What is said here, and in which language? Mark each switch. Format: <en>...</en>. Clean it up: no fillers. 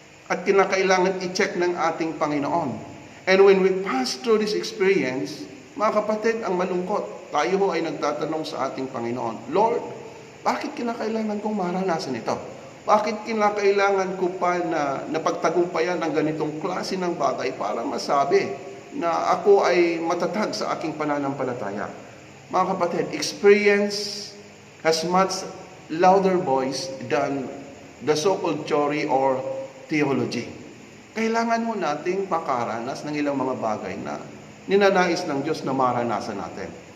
<tl>At kinakailangan i-check ng ating Panginoon.</tl> <en>And when we pass through this experience,</en> <tl>mga kapatid, ang malungkot, tayo ho ay nagtatanong sa ating Panginoon, Lord, bakit kinakailangan kong maranasan ito? Bakit kinakailangan ko pa na napagtagumpayan ang ganitong klase ng bagay para masabi na ako ay matatag sa aking pananampalataya? Mga kapatid,</tl> <en>experience has much louder voice than the so-called theory or theology.</en> <tl>Kailangan mo nating makaranas ng ilang mga bagay na ninanais ng Diyos na maranasan natin.</tl>